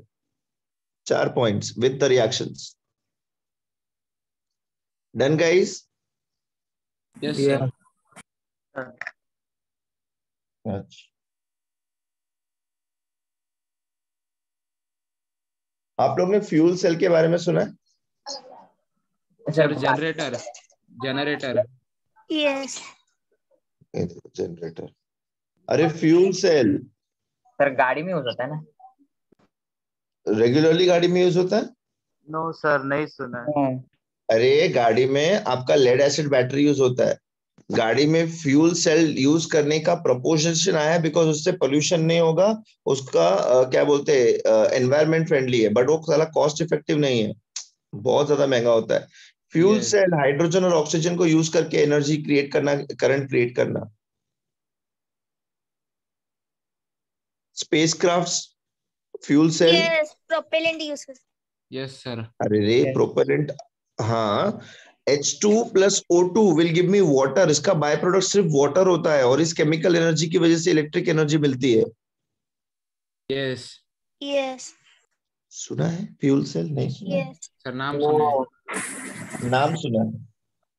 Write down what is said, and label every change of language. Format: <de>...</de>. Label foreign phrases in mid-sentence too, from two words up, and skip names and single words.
<en>4 points with the reactions. done guys? Yes, Yeah. sir.</en> <hi>आप लोग ने फ्यूल सेल के बारे में सुना है?</hi> <en>Sir, generator. Yes. जनरेटर। अरे fuel cell</en> <hi>सर गाड़ी में यूज होता है ना? रेगुलरली गाड़ी में यूज होता है?</hi> <en>No, sir,</en> <hi>नहीं सुना है। अरे गाड़ी में आपका</hi> <en>lead acid battery</en> <hi>यूज होता है। गाड़ी में फ्यूल सेल यूज करने का प्रपोजन आया है बिकॉज उससे पोल्यूशन नहीं होगा, उसका क्या बोलते हैं</hi> <en>environment friendly</en> <hi>है, बट वो साला</hi> <en>cost effective</en> <hi>नहीं है, बहुत ज्यादा महंगा होता है। फ्यूल</hi> <en>Yes.</en> <hi>सेल हाइड्रोजन और ऑक्सीजन को यूज करके</hi> <en>energy create</en> <hi>करना,</hi> <en>current create</en> <hi>करना।</hi> <en>spacecraft fuel cell. Yes. Propellant use कर। Yes, sir.</en> <hi>अरे रे</hi> <en>प्रोपेलेंट, हाँ। H2 plus O2 will give me water,</en> <hi>इसका</hi> <en>by product</en> <hi>सिर्फ वाटर होता है और इस</hi> <en>chemical energy</en> <hi>की वजह से</hi> <en>electric energy</en> <hi>मिलती है।</hi> <en>Yes. Yes.</en> <hi>सुना है</hi> <en>fuel cell?</en> <hi>नहीं सुना है?</hi> <en>Yes.</en> <hi>Sir, नाम सुना है. नाम सुना है?</hi>